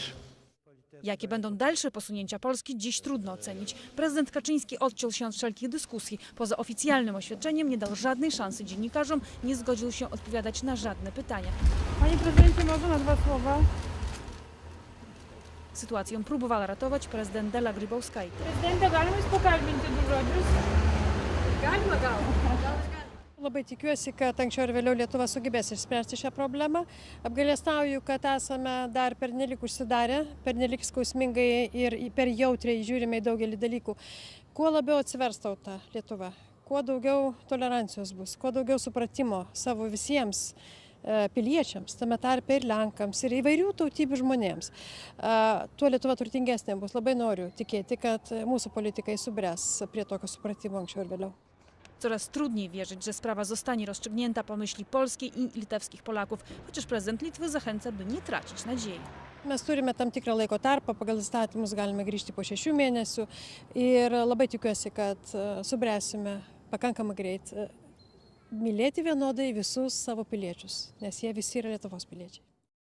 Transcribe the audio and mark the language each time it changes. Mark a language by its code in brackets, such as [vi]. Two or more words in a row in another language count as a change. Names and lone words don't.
[pl] Jakie będą dalsze posunięcia Polski, dziś trudno ocenić. Prezydent Kaczyński odciął się od wszelkich dyskusji. Poza oficjalnym oświadczeniem nie dał żadnej szansy dziennikarzom, nie zgodził się odpowiadać na żadne pytania. Panie prezydencie, może na 2 słowa? Sytuację próbowała ratować prezydent Dalia Grybauskaitė. [lt] Prezidente, galima jūs pakalbinti du žodžius? Galima gal. Labai tikiuosi, kad anksčiau ar vėliau Lietuva sugebės išspręsti šią problemą. Apgailestauju, kad esame dar pernelik užsidarę, pernelik skausmingai ir per jautriai žiūrime į daugelį dalykų. Kuo labiau atsivers tauta Lietuva, kuo daugiau tolerancijos bus, kuo daugiau supratimo savo visiems piliečiams, tame tarpe ir Lenkams, ir įvairių tautybių žmonėms. Tuo Lietuva turtingesnė bus. Labai noriu tikėti, kad mūsų politikai subręs prie tokio supratimo anksčiau ir vėliau. [pl] Coraz trudniej wierzyć, że sprawa zostanie rozstrzygnięta po myśli polskiej i litewskich Polaków, chociaż prezydent Litwy zachęca, by nie tracić nadziei. [lt] Mes turime tam tikrą laiko tarpą, pagal įstatymus galime grįžti po 6 mėnesių ir labai tikiuosi, kad subręsime pakankamai greit mylėti vienodai visus savo piliečius, nes jie visi yra Lietuvos piliečiai.